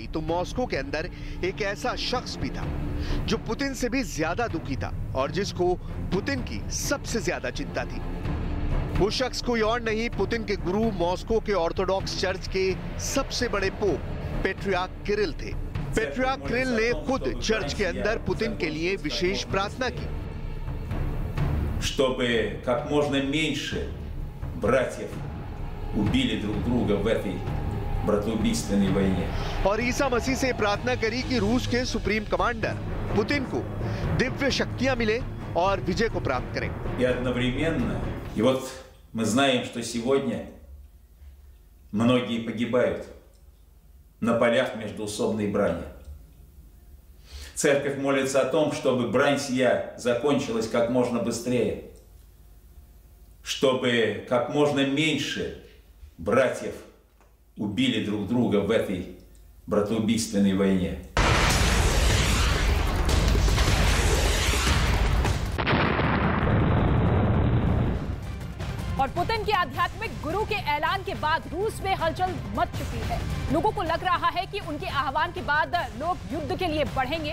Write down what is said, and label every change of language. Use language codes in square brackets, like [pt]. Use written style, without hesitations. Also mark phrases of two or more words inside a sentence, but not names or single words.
[hi] तो मॉस्को के अंदर एक ऐसा शख्स भी था जो पुतिन से भी ज्यादा दुखी था और जिसको पुतिन की सबसे ज्यादा चिंता थी। वो शख्स कोई और नहीं, पुतिन के गुरु, मॉस्को के [en] Orthodox church [hi] के सबसे बड़े पोप पैट्रियार्क किरिल थे। पैट्रियार्क किरिल ने खुद चर्च के अंदर पुतिन के लिए विशेष प्रार्थना की, [ru] чтобы как можно меньше братьев убили друг друга в этой братоубийственной войне। [hi] और ईसा मसीह से प्रार्थना करी कि रूस के [en] supreme commander [hi] पुतिन को दिव्य शक्तियां मिले और विजय को प्राप्त करें। [ru] И одновременно, и вот мы знаем, что сегодня многие погибают на полях междоусобной брани. Церковь молится о том, чтобы брань сия закончилась как можно быстрее, чтобы как можно меньше братьев убили друг друга в этой братоубийственной войне. [hi] और पुतिन के आध्यात्मिक गुरु के ऐलान के बाद रूस में हलचल मच चुकी है। लोगों को लग रहा है कि उनके आह्वान के बाद लोग युद्ध के लिए बढ़ेंगे।